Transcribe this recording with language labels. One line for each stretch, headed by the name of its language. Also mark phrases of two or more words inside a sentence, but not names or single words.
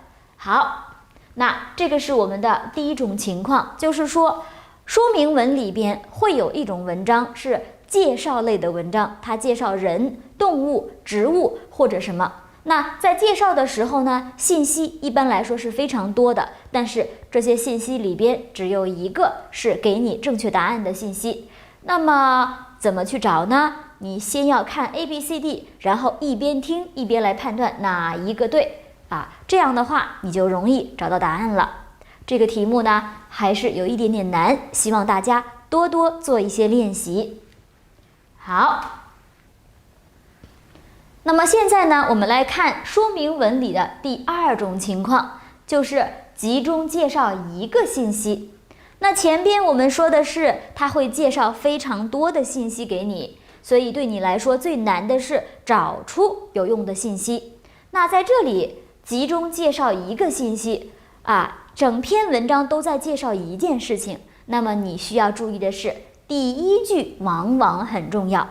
Chinese: 好，那這個是我們的第一種情況，就是說說明文裡邊會有一種文章是介紹類的文章，它介紹人、動物、植物或者什麼。那在介紹的時候呢，信息一般來說是非常多的，但是這些信息裡邊只有一個是給你正確答案的信息。那麼怎麼去找呢？你先要看 ABCD，然後一邊聽一邊來判斷哪一個對啊，這樣的話你就容易找到答案了。這個題目呢還是有一點點難，希望大家多多做一些練習。好，那麼現在呢，我們來看說明文裡的第二種情況，就是集中介紹一個信息。那前邊我們說的是它會介紹非常多的信息給你，所以對你來說最難的是找出有用的信息。那在這裡集中介紹一個信息整篇文章都在介紹一件事情，那麼你需要注意的是第一句往往很重要。